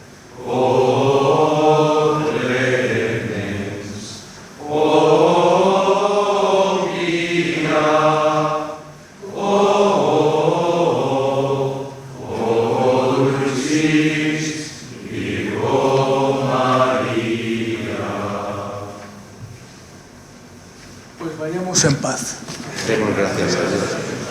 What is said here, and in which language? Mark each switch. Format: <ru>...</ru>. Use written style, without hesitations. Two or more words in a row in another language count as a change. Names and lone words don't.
<la>O clemens, o via, o dulcis Virgo María.</la> <es>Pues vayamos en paz. Demos gracias a Dios.</es>